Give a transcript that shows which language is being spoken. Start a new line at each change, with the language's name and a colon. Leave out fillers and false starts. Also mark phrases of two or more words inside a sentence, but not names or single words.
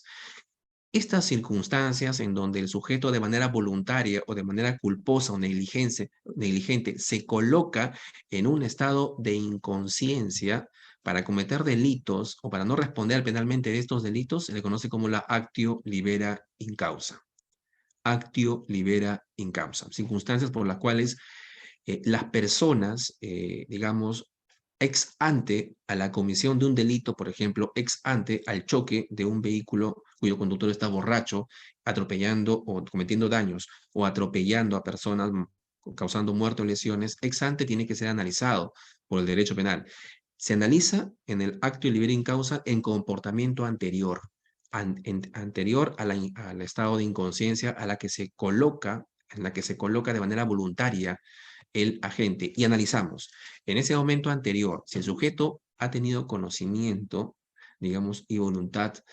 Spanish: Estas circunstancias en donde el sujeto de manera voluntaria o de manera culposa o negligente se coloca en un estado de inconsciencia para cometer delitos o para no responder penalmente de estos delitos, se le conoce como la
Latin: actio libera in causa. Actio libera in causa.
Spanish: Circunstancias por las cuales las personas, digamos,
Latin: ex ante
Spanish: a la comisión de un delito, por ejemplo,
Latin: ex ante
Spanish: al choque de un vehículo cuyo conductor está borracho, atropellando o cometiendo daños o atropellando a personas causando muerte o lesiones,
Latin: ex ante
Spanish: tiene que ser analizado por el derecho penal. Se analiza en el acto de
Latin: libera in causa
Spanish: en comportamiento anterior, anterior al estado de inconsciencia a la que se coloca, en la que se coloca de manera voluntaria el agente y analizamos en ese momento anterior si el sujeto ha tenido conocimiento, digamos, y voluntad